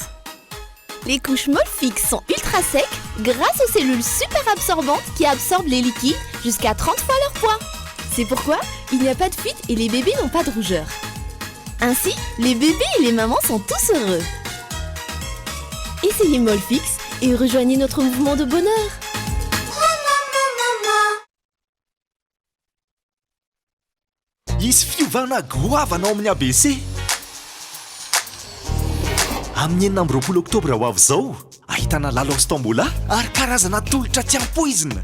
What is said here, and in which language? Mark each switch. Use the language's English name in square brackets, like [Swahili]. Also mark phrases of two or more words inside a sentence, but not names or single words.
[French] Les couches Molfix sont ultra secs grâce aux cellules super absorbantes qui absorbent les liquides jusqu'à 30 fois leur poids. C'est pourquoi il n'y a pas de fuite et les bébés n'ont pas de rougeur. Ainsi, les bébés et les mamans sont tous heureux. Essayez Molfix et rejoignez notre mouvement de bonheur. [Malagasy] Isy fiovana goavana ao amin'ny ABC. Amin'ny 9 oktobra ho avy izao, ahitana lalao Stambola ary karazana tolotra tsy ampoizina.